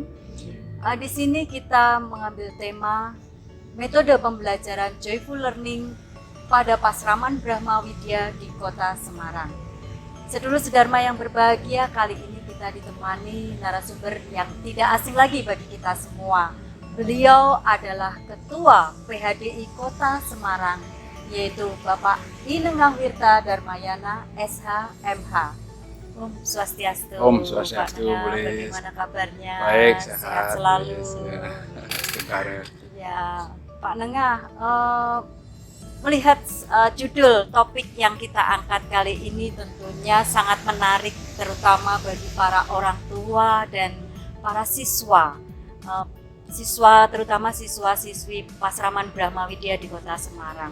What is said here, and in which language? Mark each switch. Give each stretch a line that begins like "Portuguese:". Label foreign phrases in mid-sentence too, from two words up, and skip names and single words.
Indonesian: Di sini kita mengambil tema metode pembelajaran
English: Joyful Learning
Indonesian: pada Pasraman Brahma Widya di Kota Semarang. Sedulur sedharma yang berbahagia, kali ini kita ditemani narasumber yang tidak asing lagi bagi kita semua. Beliau adalah Ketua PHDI Kota Semarang, yaitu Bapak Inenggang Wirta Darmayana, SH, MH. Om Swastiastu. Om Swastiastu, boleh. Bagaimana kabarnya? Baik, sehat selalu. Ya, Pak Nengah, melihat judul topik yang kita angkat kali ini tentunya sangat menarik, terutama bagi para orang tua dan para siswa, terutama siswa-siswi Pasraman Brahma Widya di Kota Semarang.